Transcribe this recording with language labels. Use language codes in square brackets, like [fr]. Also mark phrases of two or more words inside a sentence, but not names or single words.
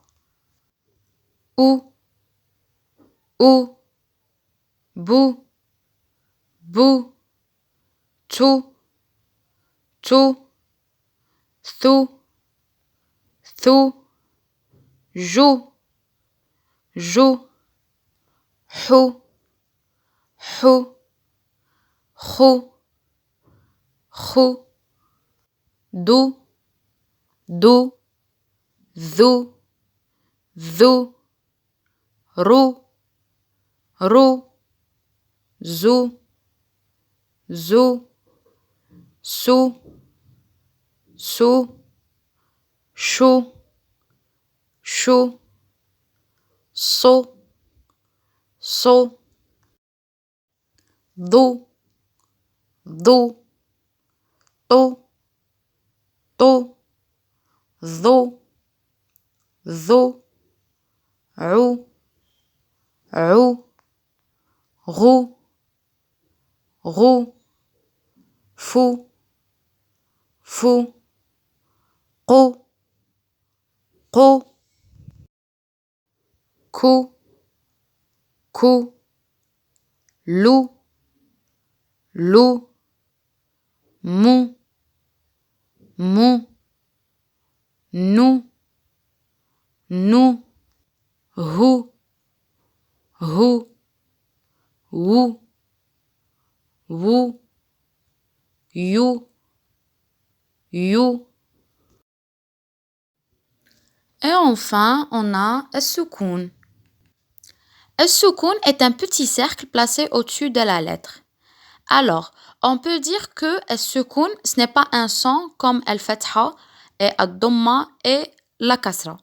[fr] Ou, ou, bou, bou, tou, tou, thou, thou, jou, jou, hou, hou, khou, khou, dou, dou, dhou, dhou, rou, rou, zou, zou, sou, sou, chou, chou, so, so, dou, dou, tou, tou, dhou, dhou, rou, rou, roux, roux, fou, fou, qou, qou, cou, cou, lou, lou, mou, mou, nou, nou, hou, hou, wou, wou, you, you. Et enfin, on a as-soukoun. As-soukoun est un petit cercle placé au-dessus de la lettre. Alors, on peut dire que as-soukoun, ce n'est pas un son comme al-fatha et ad-damma et la kasra.